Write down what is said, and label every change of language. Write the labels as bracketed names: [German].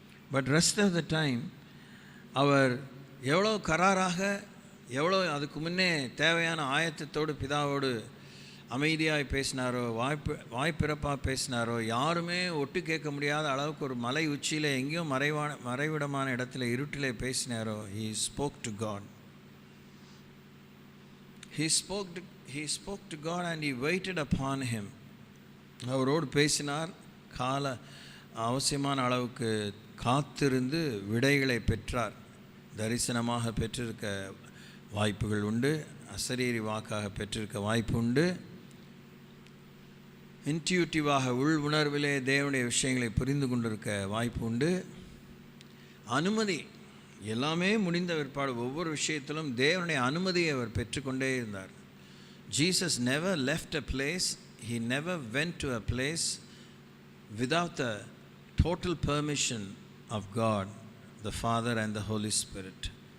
[English] but rest of the time [Tamil] அவர் எவ்வளோ கராராக, எவ்வளோ அதுக்கு முன்னே தேவையான ஆயத்தத்தோடு பிதாவோடு அமைதியாக பேசினாரோ, வாய்ப்பிறப்பாக பேசினாரோ, யாருமே ஒட்டு கேட்க முடியாத அளவுக்கு ஒரு மலை உச்சியில் எங்கேயோ மறைவிடமான இடத்துல இருட்டில் பேசினாரோ. [English] He spoke to God. He spoke to God and he waited upon him. [Tamil] அவரோடு பேசினார். அவசியமான அளவுக்கு காத்திருந்து விடைகளை பெற்றார். தரிசனமாக பெற்றிருக்க வாய்ப்புகள் உண்டு, அசரீரி வாக்காக பெற்றிருக்க வாய்ப்பு உண்டு, இன்ட்யூட்டிவாக உள் உணர்விலே தேவனுடைய விஷயங்களை புரிந்து கொண்டிருக்க வாய்ப்பு உண்டு. அனுமதி எல்லாமே முடிந்த பிற்பாடு ஒவ்வொரு விஷயத்திலும் தேவனுடைய அனுமதியை அவர் பெற்றுக்கொண்டே இருந்தார். [English] Jesus never left a place, he never went to a place without the total permission of God, the Father and the Holy Spirit.